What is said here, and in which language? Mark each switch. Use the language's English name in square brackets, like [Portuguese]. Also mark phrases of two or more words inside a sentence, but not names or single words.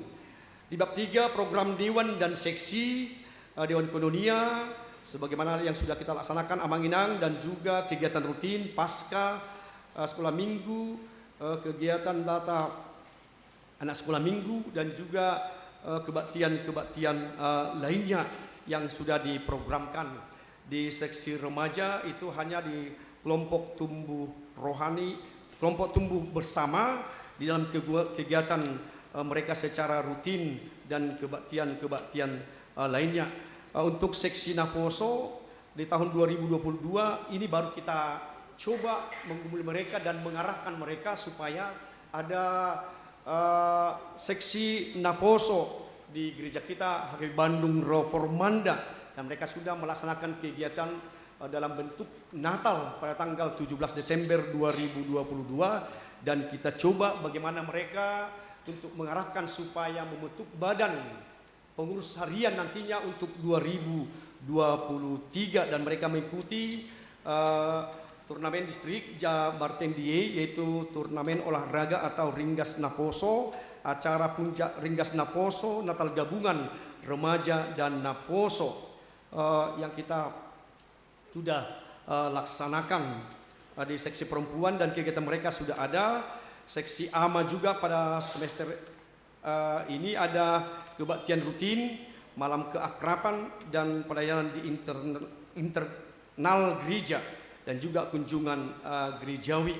[Indonesian] Di bab 3 program Dewan dan Seksi Dewan Kononia sebagaimana yang sudah kita laksanakan Amanginang, dan juga kegiatan rutin pasca sekolah minggu, kegiatan data anak sekolah minggu, dan juga kebaktian-kebaktian lainnya yang sudah diprogramkan. Di seksi remaja itu hanya di kelompok tumbuh rohani, kelompok tumbuh bersama di dalam kegiatan mereka secara rutin dan kebaktian-kebaktian lainnya. Untuk seksi Naposo di tahun 2022 ini baru kita coba menggumuli mereka dan mengarahkan mereka supaya ada seksi Naposo di gereja kita HKBP Bandung Reformanda, dan mereka sudah melaksanakan kegiatan dalam bentuk Natal pada tanggal 17 Desember 2022, dan kita coba bagaimana mereka untuk mengarahkan supaya membentuk badan pengurus harian nantinya untuk 2023, dan mereka mengikuti turnamen distrik Jabarteng Die, yaitu turnamen olahraga atau Ringgas Naposo, acara puncak Ringgas Naposo Natal gabungan remaja dan Naposo. yang kita sudah laksanakan di seksi perempuan, dan kegiatan mereka sudah ada. Seksi AMA juga pada semester ini ada kebaktian rutin, malam keakraban, dan pelayanan di internal gereja, dan juga kunjungan gerejawi.